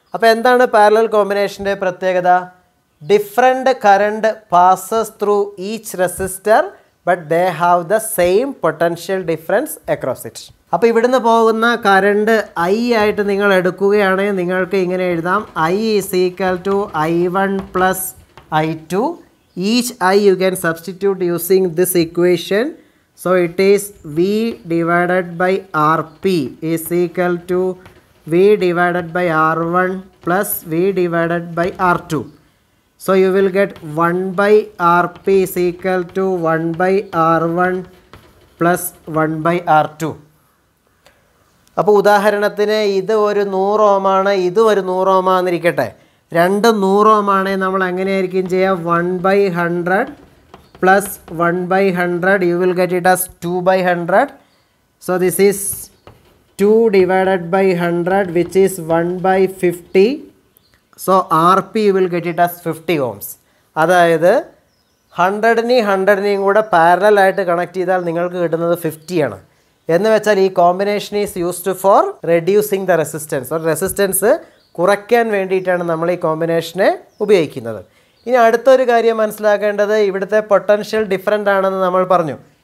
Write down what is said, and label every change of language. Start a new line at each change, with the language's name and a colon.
Malayalam: അപ്പോൾ എന്താണ് പാരലൽ കോമ്പിനേഷൻ്റെ പ്രത്യേകത?
English: Different current passes through each resistor but they have the same potential difference across it.
Malayalam: അപ്പോൾ ഇവിടുന്ന് പോകുന്ന കറണ്ട് I ആയിട്ട് നിങ്ങൾ എടുക്കുകയാണെങ്കിൽ നിങ്ങൾക്ക് ഇങ്ങനെ എഴുതാം.
English: I is equal to I1 plus I2. Each I you can substitute using this equation. So it is V divided by RP is equal to V divided by R1 plus V divided by R2. So you will get 1 by RP is equal to 1 by R1 plus 1 by R2.
Malayalam: അപ്പോൾ ഉദാഹരണത്തിന് ഇത് ഒരു 100 ഓമാണ്, ഇത് ഒരു 100 ഓമാന്നിരിക്കട്ടെ. രണ്ടും 100 ഓമാണെങ്കിൽ നമ്മൾ എങ്ങനെയായിരിക്കും ചെയ്യുക?
English: 1 by 100 plus 1 by 100, you will get it as 2 by 100. So this is 2 divided by 100 which is 1 by 50. So RP you will get it as 50 ohms.
Malayalam: അതായത് 100-നെയും കൂടെ പാരലൽ ആയിട്ട് കണക്ട് ചെയ്താൽ നിങ്ങൾക്ക് കിട്ടുന്നത് 50 ആണ്. എന്ന് വെച്ചാൽ ഈ combination
English: Is used for reducing the resistance.
Malayalam: ഒരു റെസിസ്റ്റൻസ് കുറയ്ക്കാൻ വേണ്ടിയിട്ടാണ് നമ്മൾ ഈ കോമ്പിനേഷനെ ഉപയോഗിക്കുന്നത്. ഇനി അടുത്തൊരു കാര്യം മനസ്സിലാക്കേണ്ടത്, ഇവിടുത്തെ പൊട്ടൻഷ്യൽ ഡിഫറൻ്റ് ആണെന്ന് നമ്മൾ പറഞ്ഞു.